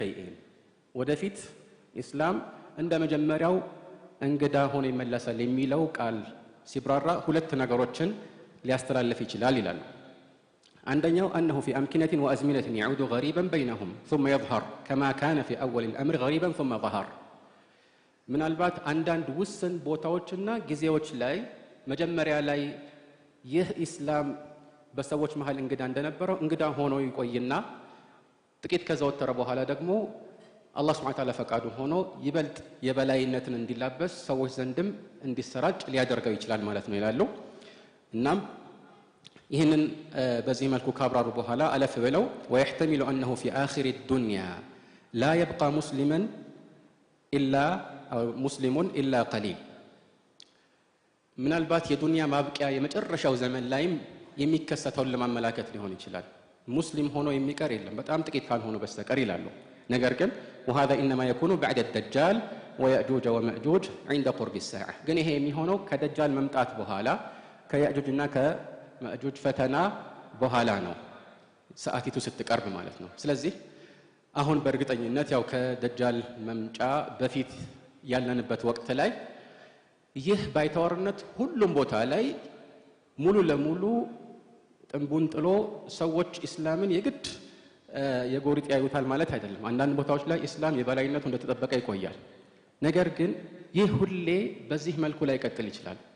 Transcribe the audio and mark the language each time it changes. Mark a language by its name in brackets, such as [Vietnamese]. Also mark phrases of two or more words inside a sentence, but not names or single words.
[Amharic] شيئين ወደፊት ኢስላም እንደ መጀመሪያው እንግዳ ሆኖ ይመለሳል የሚለው ቃል ሲብራራ ሁለት ነገሮችን ሊያስተላልፍ ይችላል ይላል [Arabic] عندنا أنه في أمكنة وأزمنة يعود غريبا بينهم ثم يظهر كما كان في أول الأمر غريبا ثم ظهر من البات عندنا وسن [Amharic] بوتاوچنا ጊዜዎች ላይ መጀመሪያ ላይ ይህ ኢስላም በሰዎች መሃል እንግዳ እንደነበረው እንግዳ ሆኖ ይቆይና ጥቂት ከዘወተረ በኋላ ደግሞ አላህ [Arabic] سبحانه وتعالى [Amharic] ፈቃዱ ሆኖ ይበልጥ የበላይነትን እንዲላበስ ሰዎች ዘንድም እንዲሰራጭ ሊያደርገው ይችላል ማለት ነው ይላሉ እናም ይሄንን በዚህ መልኩ ካብራሩ በኋላ አለፍ ብለው [Arabic] ويحتمل انه في اخر الدنيا لا يبقى مسلم الا قليل [Amharic] ምናልባት የዱንያ ማብቂያ የመጨረሻው ዘመን ላይም የሚከሰተው ለማመላከት ሊሆን ይችላል ሙስሊም ሆኖ የሚቀር የለም በጣም ጥቂት ካልሆኑ በስተቀር ይላሉ ነገር ግን [Arabic] وهذا انما يكون بعد الدجال ويأجوج ومأجوج عند قرب الساعه [Amharic] ግን ይሄ የሚሆነው ከደጃል መምጣት በኋላ ከያእጁጅና ከማእጁጅ ፈተና በኋላ ነው ሰዓቲቱ ስትቀርብ ማለት ነው ስለዚህ አሁን በእርግጠኝነት ያው ከደጃል መምጫ በፊት ያለንበት ወቅት ላይ ይህ ባይተዋርነት ሁሉም ቦታ ላይ ሙሉ ለሙሉ ጥንቡን ጥሎ ሰዎች እስላምን የግድ የጎሪጥ ያዩታል ማለት አይደለም አንዳንድ ቦታዎች ላይ እስላም የበላይነቱ እንደተጠበቀ ይቆያል ነገር ግን ይህ ሁሌ በዚህ መልኩ ላይ ቀጥል ይችላል